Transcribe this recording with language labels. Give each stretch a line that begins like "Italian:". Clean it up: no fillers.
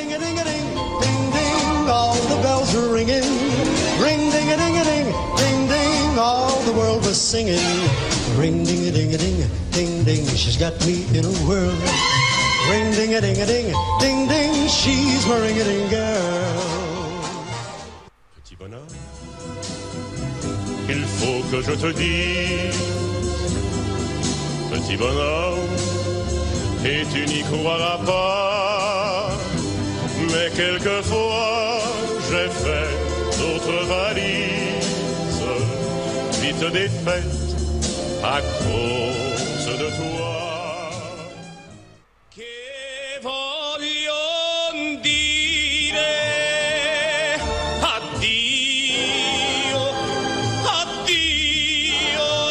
English: Ringing, ring ding a ding a ding, ding ding, all the world was singing. Ring ding a ding a ding, ding ding, she's got me in a whirl. Ring ding a ding a ding, ding ding, she's my ring a ding girl.
French: Petit bonhomme, il faut que je te dise, petit bonhomme, et tu n'y croiras pas, mais quelquefois j'ai fait d'autres valises, vite défaites à cause de toi.
Italian: Che voglio dire addio, addio.